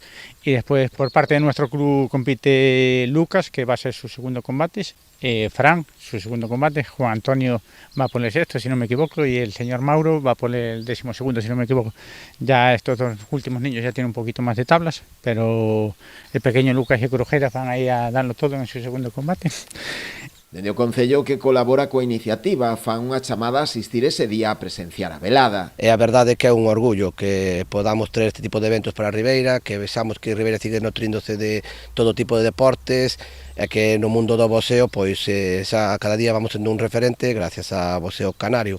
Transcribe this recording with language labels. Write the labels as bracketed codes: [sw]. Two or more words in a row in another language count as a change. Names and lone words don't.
[es] Y después por parte de nuestro club compite Lucas, que va a ser su segundo combate, Fran, su segundo combate, Juan Antonio va por el sexto, si no me equivoco, y el señor Mauro va por el 12º, si no me equivoco. Ya estos dos últimos niños ya tienen un poquito más de tablas, pero el pequeño Lucas y Crujeras van a ir a darlo todo en su segundo combate. [gl] Dende o Concello que colabora coa iniciativa fan unha chamada a asistir ese día a presenciar a velada. E a verdade é que é un orgullo que podamos ter este tipo de eventos para a Ribeira, que vexamos que Ribeira sigue nutríndose de todo tipo de deportes e que no mundo do boxeo pois xa cada día vamos sendo un referente gracias a Boxeo Canario.